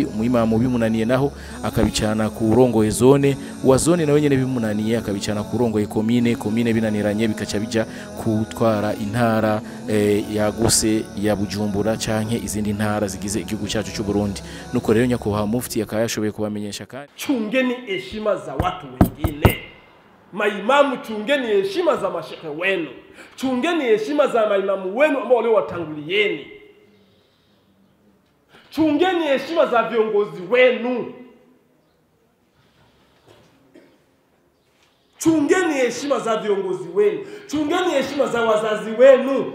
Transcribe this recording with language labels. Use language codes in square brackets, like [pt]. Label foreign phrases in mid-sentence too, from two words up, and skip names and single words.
[rn] Umuyimamu bimunaniye naho akabicana ku urongoye zone, wa zone nawe nyene bimunaniye akabicana ku urongoye komine binaniranye bikaca bija kutwara intara yaguse ya Bujumbura canke izindi ntara zigize igihugu cyacu cy'u Burundi. Nuko rero nyakubahwa mufti akaba yashoboye kubamenyesha kandi [sw] chungeni heshima za watu wengine. Maimamu, chungeni heshima za mashehe wenu, chungeni heshima za maimamu wenu ambao wale watangulieni, chungeni heshima za viongozi wenu, chungeni heshima za viongozi wenu, chungeni heshima za wazazi wenu.